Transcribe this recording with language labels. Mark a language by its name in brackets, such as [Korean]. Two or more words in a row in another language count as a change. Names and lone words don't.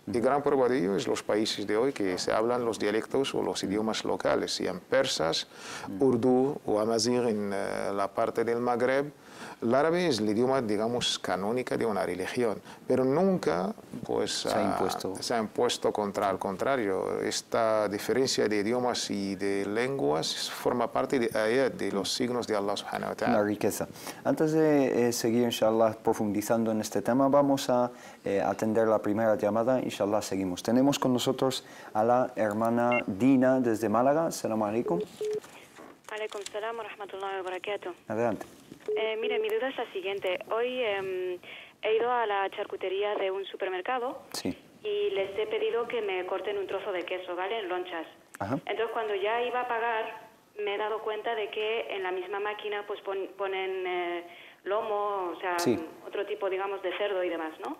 [Spanish] Y gran prueba de ello es los países de hoy que se hablan los dialectos o los idiomas locales, sean persas, urdu o amazigh en la parte del Magreb. El árabe es el idioma, digamos, canónica de una religión, pero nunca pues, se ha impuesto contra, al contrario. Esta diferencia de idiomas y de lenguas forma parte de los signos de [Arabic] الله سبحانه وتعالى. [Spanish] La riqueza. Antes de seguir, inshallah, profundizando en este tema, vamos a atender la primera llamada. Inshallah, seguimos. Tenemos con nosotros a la hermana Dina desde Málaga. [Arabic] السلام عليكم. عليكم السلام ورحمة الله وبركاته. [Spanish] Adelante. Mire, mi duda es la siguiente. Hoy he ido a la charcutería de un supermercado y les he pedido que me corten un trozo de queso, ¿vale? En lonchas. Ajá. Entonces, cuando ya iba a pagar, me he dado cuenta de que en la misma máquina pues ponen lomo, o sea, otro tipo, digamos, de cerdo y demás, ¿no?